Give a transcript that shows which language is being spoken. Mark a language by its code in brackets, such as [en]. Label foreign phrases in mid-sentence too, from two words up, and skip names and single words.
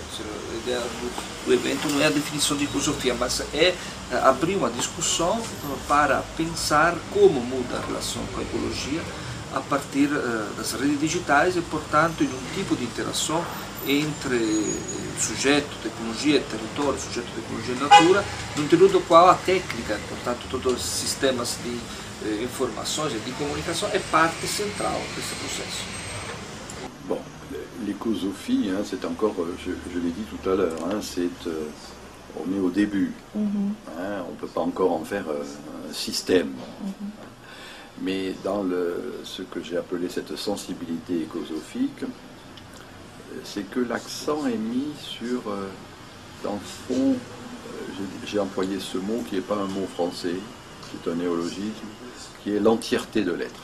[pt] A ideia do evento não é a definição de ecosofia, mas é abrir uma discussão para pensar como muda a relação com a ecologia a partir das redes digitais e, portanto, em um tipo de interação entre sujeito, tecnologia, território, sujeito, tecnologia e natura, no interior do qual a técnica, portanto, todos os sistemas de informações e de comunicação é parte central desse processo. [fr] Bon, l'écosophie, hein, c'est encore, je l'ai dit tout à l'heure, hein, on est au début. Hein, on ne peut pas encore en faire un système. Mais dans ce que j'ai appelé cette sensibilité écosophique, c'est que l'accent est mis sur, dans le fond, j'ai employé ce mot qui n'est pas un mot français, qui est un néologisme, qui est l'entièreté de l'être.